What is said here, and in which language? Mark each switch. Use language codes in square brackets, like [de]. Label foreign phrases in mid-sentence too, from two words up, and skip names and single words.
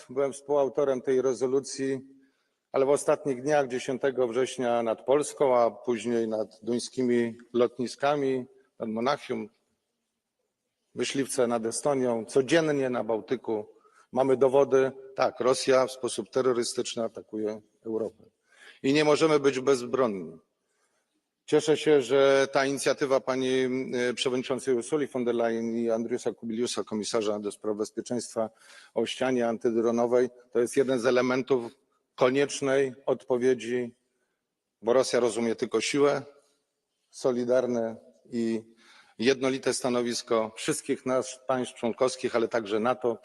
[pl] Byłem współautorem tej rezolucji, ale w ostatnich dniach 10 września nad Polską, a później nad duńskimi lotniskami, nad Monachium, myśliwce nad Estonią, codziennie na Bałtyku mamy dowody, tak, Rosja w sposób terrorystyczny atakuje Europę. I nie możemy być bezbronni. Cieszę się, że ta inicjatywa pani przewodniczącej Ursuli von der Leyen i Andriusa Kubiliusa, komisarza do spraw bezpieczeństwa o ścianie antydronowej, to jest jeden z elementów koniecznej odpowiedzi, bo Rosja rozumie tylko siłę, solidarne i jednolite stanowisko wszystkich nas, państw członkowskich, ale także NATO.